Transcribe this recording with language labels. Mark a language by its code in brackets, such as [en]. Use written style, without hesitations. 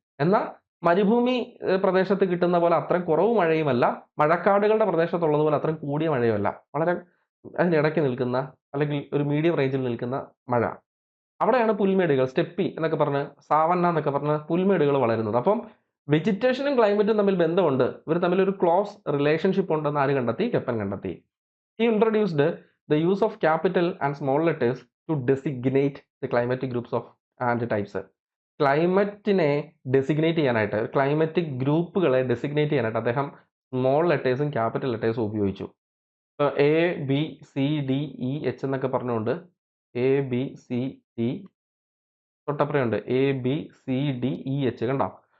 [ml] എന്നാൽ മരുഭൂമി പ്രദേശത്ത് കിട്ടുന്ന പോലെ അത്രയും കുറവ് മഴയുമല്ല, മഴക്കാടുകളുടെ പ്രദേശത്തുള്ളതുപോലെ അത്രയും കൂടിയ മഴയുമല്ല. വളരെ അതിനിടയ്ക്ക് നിൽക്കുന്ന അല്ലെങ്കിൽ ഒരു മീഡിയം റേഞ്ചിൽ നിൽക്കുന്ന മഴ. അവിടെയാണ് പുൽമേടുകൾ, സ്റ്റെപ്പി എന്നൊക്കെ പറഞ്ഞ്, സാവന്ന എന്നൊക്കെ പറഞ്ഞ് പുൽമേടുകൾ വളരുന്നത്. അപ്പം വെജിറ്റേഷനും ക്ലൈമറ്റും തമ്മിൽ ബന്ധമുണ്ട്. ഇവർ തമ്മിൽ ഒരു ക്ലോസ് റിലേഷൻഷിപ്പ് ഉണ്ടെന്ന് ആര് കണ്ടെത്തി? കെപ്പൻ കണ്ടെത്തി. [en] He introduced the use of capital and small letters to designate the climatic groups of and types. [ml] ക്ലൈമറ്റിനെ designate ചെയ്യാനായിട്ട്, ക്ലൈമറ്റിക് ഗ്രൂപ്പുകളെ ഡെസിഗ്നേറ്റ് ചെയ്യാനായിട്ട് അദ്ദേഹം സ്മോൾ ലെറ്റേഴ്സും ക്യാപിറ്റൽ ലെറ്റേഴ്സും ഉപയോഗിച്ചു. A B C D E H എന്നൊക്കെ പറഞ്ഞുകൊണ്ട്, A B C D തൊട്ടപ്പുറയുണ്ട് A B C D E H, കണ്ടോ?